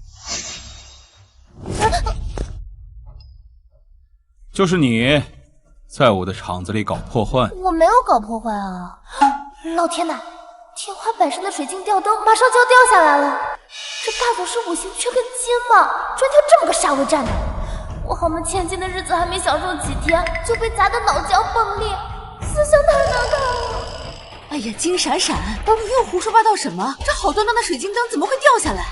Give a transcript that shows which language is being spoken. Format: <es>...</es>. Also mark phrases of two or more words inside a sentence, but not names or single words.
<zh>就是你，在我的場子裡搞破壞。我沒有搞破壞啊！老天吶，天花板上的水晶吊燈馬上就要掉下來了。這大總是5行缺根筋嗎？專挑這麼個煞位站的。我豪門千金的日子還沒享受幾天，就被砸得腦漿迸裂，思想太難看了。哎呀，金閃閃，你又胡說八道什麼？這好端端的水晶燈怎麼會掉下來？</zh>